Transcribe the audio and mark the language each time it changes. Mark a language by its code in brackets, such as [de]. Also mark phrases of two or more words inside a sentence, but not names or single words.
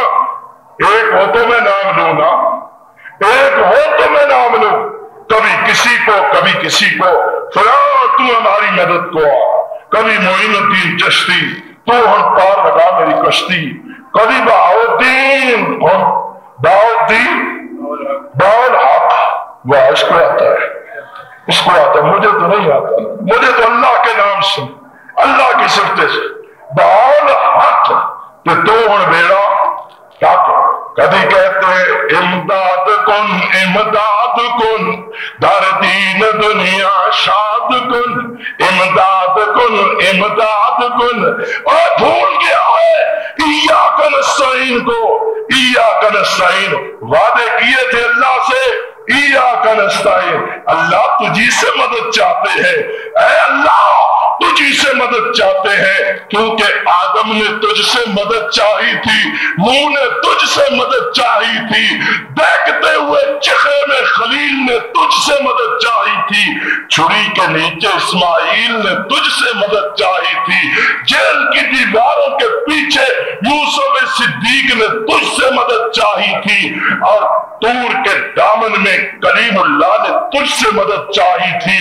[ur] ایک ہو تو میں نام لوں نا, ایک ہو تو میں نام لوں, کبھی کسی کو کبھی کسی کو, فلاں تو ہماری مدد کو آ, کبھی معین الدین چشتی تو ہم پار لگا میری کشتی, کبھی بہاؤدین حق. وہ اس کو آتا ہے, اس کو آتا ہے, مجھے تو نہیں آتا. مجھے تو اللہ کے نام سے, اللہ کی صفت سے بہاؤ حق تو ہن بیڑا حق. کبھی کہتے [fa] امداد کن در دین دنیا شاد کن, امداد کن. [ur] اور بھول گیا ہے [ar] ایاک نستعین [ur] کو. [ar] ایاک نستعین [ur] وعدے کیے تھے اللہ سے, [ar] ایاک نستعین [ur] اللہ تجھی سے مدد چاہتے ہیں, اے اللہ تجھی سے مدد چاہتے ہیں, کیونکہ آدم نے تجھ سے مدد چاہی تھی, نوح نے تجھ سے مدد چاہی تھی, دیکھتے ہوئے چخے میں خلیل نے تجھ سے مدد چاہی تھی, چھری کے نیچے اسماعیل نے تجھ سے مدد چاہی تھی, جیل کی دیواروں کے پیچھے یوسف صدیق نے تجھ سے مدد چاہی تھی, اور طور کے دامن میں کلیم اللہ نے تجھ سے مدد چاہی تھی.